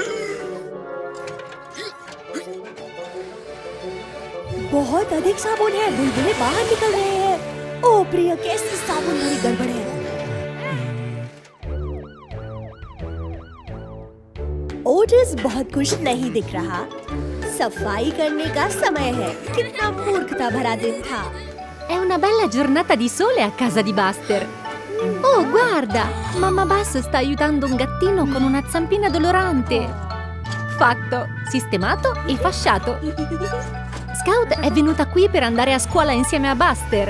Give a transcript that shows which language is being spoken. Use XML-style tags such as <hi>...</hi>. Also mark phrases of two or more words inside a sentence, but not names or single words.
<hi>बहुत अधिक साबुन है, बुलबुले बाहर निकल रहे हैं। ओ प्रिया, कैसी साबुन भरी गड़बड़ है। ओटिस बहुत खुश नहीं दिख रहा। सफाई करने का समय है। कितना मूर्खता भरा दिन था।</hi> <it>È una bella giornata di sole a casa di Buster. Oh, guarda! Mamma Bus sta aiutando un gattino con una zampina dolorante. Fatto, sistemato e fasciato. Scout è venuta qui per andare a scuola insieme a Buster.</it>